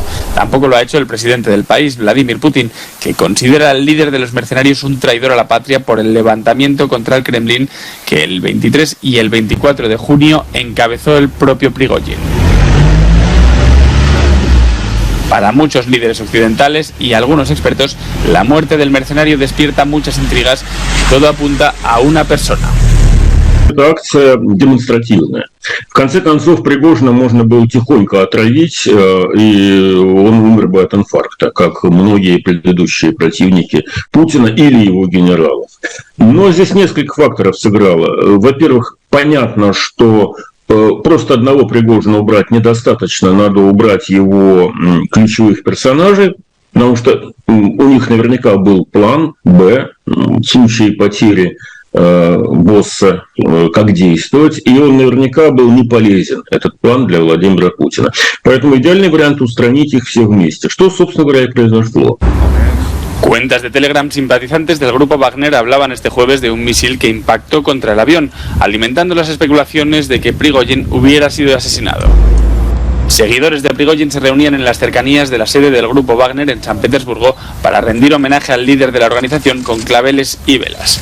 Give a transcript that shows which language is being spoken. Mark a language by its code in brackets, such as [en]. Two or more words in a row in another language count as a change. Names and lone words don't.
[es] Tampoco lo ha hecho el presidente del país, Vladimir Putin, que considera al líder de los mercenarios un traidor a la patria por el levantamiento contra el Kremlin que el 23 y el 24 de junio encabezó el propio Prigozhin. Para muchos líderes occidentales y algunos expertos, la muerte del mercenario despierta muchas intrigas y todo apunta a una persona. [ru] Это акция демонстративная. В конце концов, Пригожина можно было тихонько отравить, и он умер бы от инфаркта, как многие предыдущие противники Путина или его генералов. Но здесь несколько факторов сыграло. Во-первых, понятно, что просто одного Пригожина убрать недостаточно, надо убрать его ключевых персонажей, потому что у них наверняка был план «Б» в случае потери босса, как действовать, и он наверняка был не полезен, этот план, для Владимира Путина. Поэтому идеальный вариант устранить их всех вместе, что, собственно говоря, и произошло. [es] Cuentas de Telegram simpatizantes del grupo Wagner hablaban este jueves de un misil que impactó contra el avión, alimentando las especulaciones de que Prigozhin hubiera sido asesinado. Seguidores de Prigozhin se reunían en las cercanías de la sede del grupo Wagner en San Petersburgo para rendir homenaje al líder de la organización con claveles y velas.